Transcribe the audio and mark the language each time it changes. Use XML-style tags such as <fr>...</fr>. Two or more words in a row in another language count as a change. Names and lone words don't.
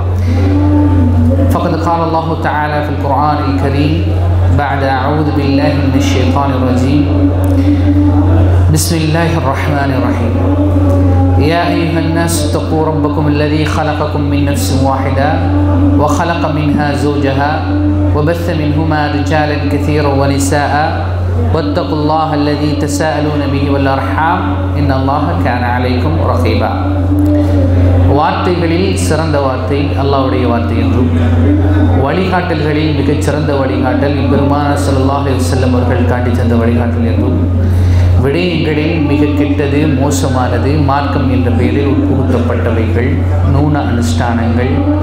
<ar>فقد قال الله تعالى في القرآن الكريم بعد أعوذ بالله من الشيطان الرجيم بسم الله الرحمن الرحيم يا أيها الناس اتقوا ربكم الذي خلقكم من نفس واحدة وخلق منها زوجها وبث منهما رجالا كثيرا ونساء واتقوا الله الذي تساءلون به والأرحام إن الله كان عليكم رقيبا.</ar> <ta>வார்த்தைகளில் சிறந்த வார்த்தை அல்லாஹ்வுடைய வார்த்தை என்றும் வழிகாட்டல்களில் மிகச் சிறந்த வழிகாட்டல் பெருமானார்</ta> <ar>صلى الله عليه وسلم</ar> <ta>அவர்கள் காட்டித் தந்த வழிகாட்டல் என்றும் விடயங்களில் மிக கெட்டது மோசமானது மார்க்கம் என்ற பெயரில் உட்புகுத்தப்பட்டவைகள் நூன அனுஷ்டானங்கள்.</ta>